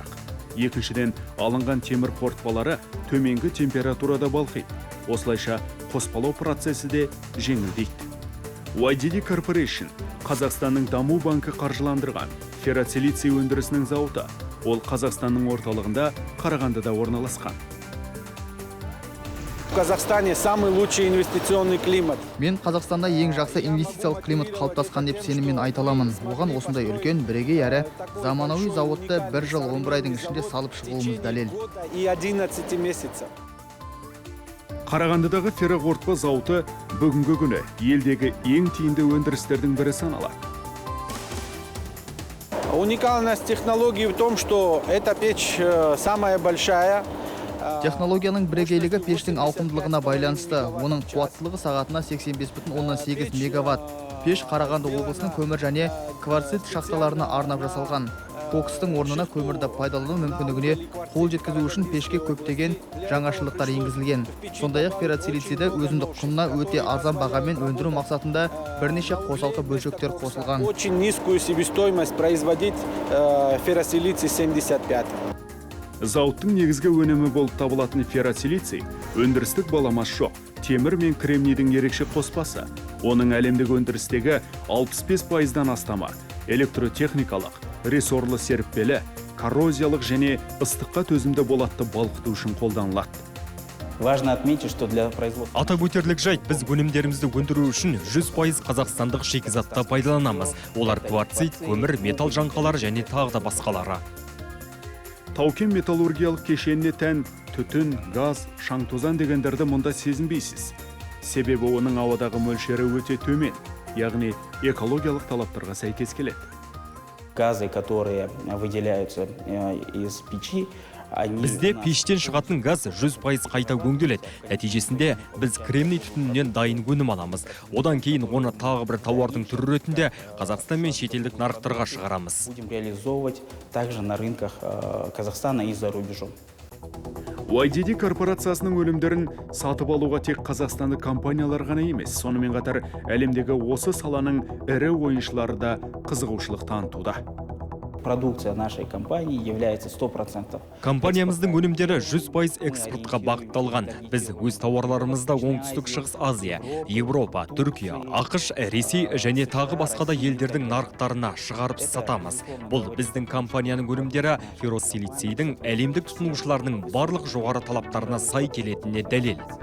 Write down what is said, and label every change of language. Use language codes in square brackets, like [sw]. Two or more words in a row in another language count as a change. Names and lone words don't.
[kk] Екіншіден, алынған темір қорытпалары төменгі температурада балқиды. Осылайша қоспалау процесі де жеңілдейді. YDD Corporation Қазақстанның даму банкі қаржыландырған ферроцилиций өндірісінің зауыты. Ол Қазақстанның орталығында Қарағандыда орналасқан. [ru] В Казахстане самый лучший инвестиционный климат. [kk] Мен Қазақстанда ең жақсы инвестициялық климат қалыптасқан деп сеніммен айта аламын. Оған осындай үлкен бірегей әрі заманауи зауытты 1 жыл 11 айдың ішінде салып шығуымыз дәлел. [ru] И 11 месяцев. [kk] Қарағандыдағы ферроқорытпа зауыты бүгінгі күні елдегі ең тиімді өндірістердің бірі саналады. [ru] Уникальность технологии в том, что эта печь самая большая. [kk] Технологияның бірегейлігі пештің ауқымдылығына байланысты. Оның қуаттылығы сағатына 85,8 мегаватт. Пеш Қарағанды облысының көмір және кварцит шахталарына арнап жасалған. Кокстың орнына көмірді пайдалану мүмкіндігіне қол жеткізу үшін пешке көптеген жаңашылдықтар енгізілген. Сондай-ақ ферроцилицийді өзіндік құнына өте арзан бағамен өндіру мақсатында бірнеше қосалқы бөлшектер қосылған. [ru] Очень низкую себестоимость производить ферроцилиций 75. [kk] Зауыттың негізгі өнімі болып табылатын ферроцилиций өндірістік баламасы жоқ. Темір мен кремнийдің ерекше қоспасы. Оның әлемдік өндірістегі 65%-дан астамы электротехникалық, рессорлы серіппелі, коррозиялық және ыстыққа төзімді болатты балқыту үшін қолданылады. [ru] Важно отметить, что для производства... [kk] Атап өтерлік жайт, біз өнімдерімізді өндіру үшін 100% қазақстандық шикізатты пайдаланамыз. Олар кварцит, көмір, металл жаңқалары және тағы да басқалары. Тау-кен металлургиялық кешеніне тән түтін, газ, шаң-тозан дегендерді мұнда сезінбейсіз. Себебі оның ауадағы мөлшері өте төмен, яғни экологиялық талаптарға сәйкес келеді. [ru] Газы, которые выделяются из печи, [kk] Бізде пештен шығатын газ 100% қайта өңделеді. Нәтижесінде біз кремний түтінінен дайын өнім аламыз. Одан кейін оны тағы бір тауардың түрі ретінде Қазақстан мен шетелдік нарықтарға шығарамыз. [ru] Будем реализовывать также на рынках Казахстана и за рубежом. [kk] YDD корпорациясының өнімдерін сатып алуға тек қазақстандық компаниялар ғана емес, сонымен қатар әлемдегі осы саланың ірі ойыншылары да қызығушылық танытуда. [ru] Продукция нашей компании является 100%. [kk] Компаниямыздың өнімдері 100% экспортқа бағытталған. Біз өз тауарларымызды Оңтүстік Шығыс Азия, Европа, Түркия, ақш, Ресей және тағы басқа да елдердің нарықтарына шығарып сатамыз. Бұл біздің компанияның өнімдері ферроцилицийдің әлемдік тұтынушыларының барлық жоғары талаптарына сай келетініне дәлел.